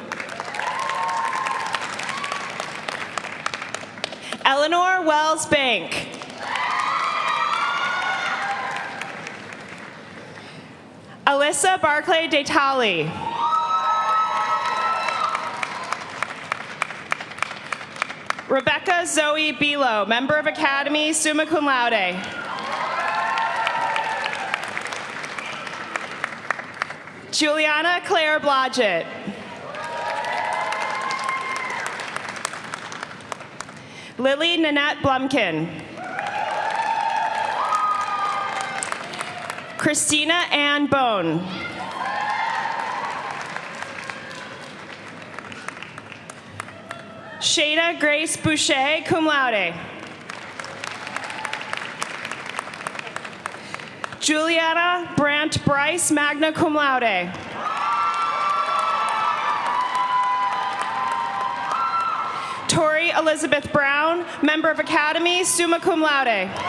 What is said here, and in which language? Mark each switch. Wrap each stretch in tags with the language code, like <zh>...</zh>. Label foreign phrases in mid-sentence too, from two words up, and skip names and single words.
<en>Eleanor Wells Bank. Alyssa Barclay Detali. Rebecca Zoe Bilo, member of Academy,</en> <la>summa cum laude.</la> <en>Juliana Claire Blodgett. Lily Nanette Blumkin. Christina Ann Bone. Shada Grace Boucher,</en> <la>cum laude.</la> <en>Juliana Brandt Bryce,</en> <la>magna cum laude.</la> <en>Tori Elizabeth Brown, member of Academy,</en> <la>summa cum laude.</la>